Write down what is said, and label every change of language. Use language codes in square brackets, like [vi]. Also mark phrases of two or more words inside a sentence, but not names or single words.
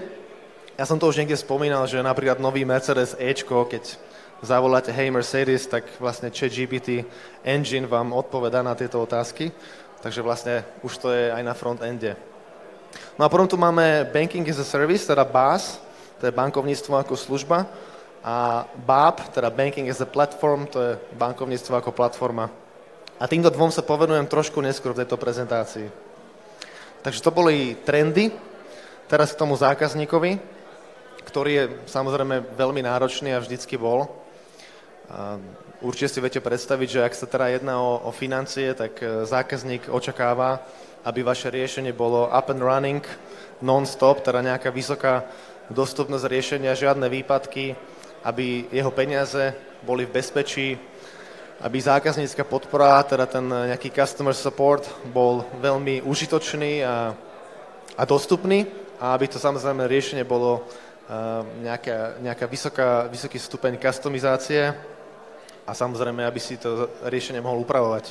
[sk] Ja som to už niekde spomínal, že napríklad nový Mercedes Ečko, keď zavoláte Hey Mercedes, tak vlastne ChatGPT engine vám odpovedá na tieto otázky. Takže vlastne už to je aj na frontende. No a potom tu máme [en] Banking as a Service, [sk] teda BaaS, to je bankovníctvo ako služba. A BAP, teda [en] Banking as a Platform, [sk] to je bankovníctvo ako platforma. A týmto dvom sa povenujem trošku neskôr v tejto prezentácii. Takže to boli trendy. Teraz k tomu zákazníkovi, ktorý je samozrejme veľmi náročný a vždycky bol. A určite si viete predstaviť, že ak sa teda jedná o financie, tak zákazník očakáva, aby vaše riešenie bolo [en] up and running, non-stop, [sk] teda nejaká vysoká dostupnosť riešenia, žiadne výpadky, aby jeho peniaze boli v bezpečí, aby zákaznícka podpora, teda ten nejaký [en] customer support [sk] bol veľmi užitočný a dostupný a aby to samozrejme riešenie bolo nejaká vysoký stupeň customizácie a samozrejme, aby si to riešenie mohol upravovať.